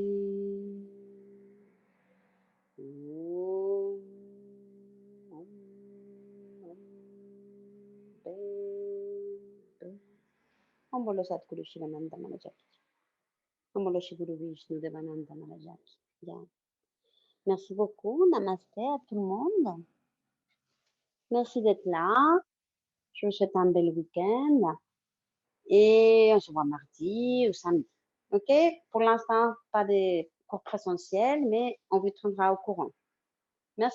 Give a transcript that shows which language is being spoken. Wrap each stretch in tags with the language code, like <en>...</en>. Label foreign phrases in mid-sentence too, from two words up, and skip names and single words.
<hi>ओम बोलो सतगुरु शिवानन्द मलाजकी. ओम बोलो श्री गुरु विष्णु देवानन्द मलाजकी.</hi> <fr>Bien. Merci beaucoup. Namasté à tout le monde. Merci d'être là. Je vous souhaite un bel week-end. Et on se voit mardi ou samedi. OK? Pour l'instant, pas de cours présentiels, mais on vous tiendra au courant.</fr>